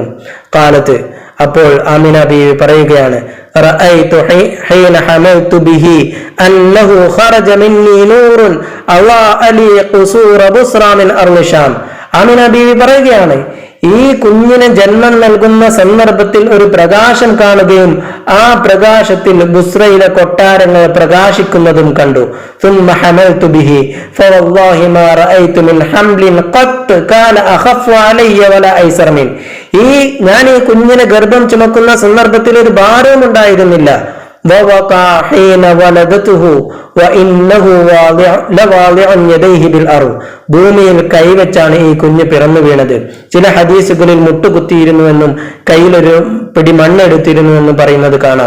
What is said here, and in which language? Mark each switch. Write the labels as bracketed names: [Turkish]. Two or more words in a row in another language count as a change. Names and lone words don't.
[Arabic] قالت, [Malayalam] അപ്പോൾ ആമിന ബീവി പറയുകയാണ്, [Arabic] رأيت حين حملت به أنه خرج مني نور أضاء لي قصور بصرى من أرض شام. [Malayalam] ആമിന ബീവി പറയുകയാണ്, ഈ കുഞ്ഞിന് ജന്മം നൽകുന്ന സന്ദർഭത്തിൽ ഒരു പ്രകാശം കാണുകയും ആ പ്രകാശത്തിൽ ബുസ്രയിലെ കൊട്ടാരങ്ങൾ പ്രകാശിക്കുന്നതും കണ്ടു. [Arabic] ثم حملت به فوالله ما رأيت من حمل قط كان أخف علي ولا أيسر منه. [Malayalam] ഞാൻ ഈ കുഞ്ഞിനെ ഗർഭം ചുമക്കുന്ന സന്ദർഭത്തിൽ ഒരു ഭാരവും ഉണ്ടായിരുന്നില്ല. ഭൂമിയിൽ കൈവച്ചാണ് ഈ കുഞ്ഞ് പിറന്നു വീണത്. ചില ഹദീസുകളിൽ മുട്ടുകുത്തിയിരുന്നുവെന്നും കയ്യിലൊരു പിടി മണ്ണെടുത്തിരുന്നുവെന്നും പറയുന്നത് കാണാം.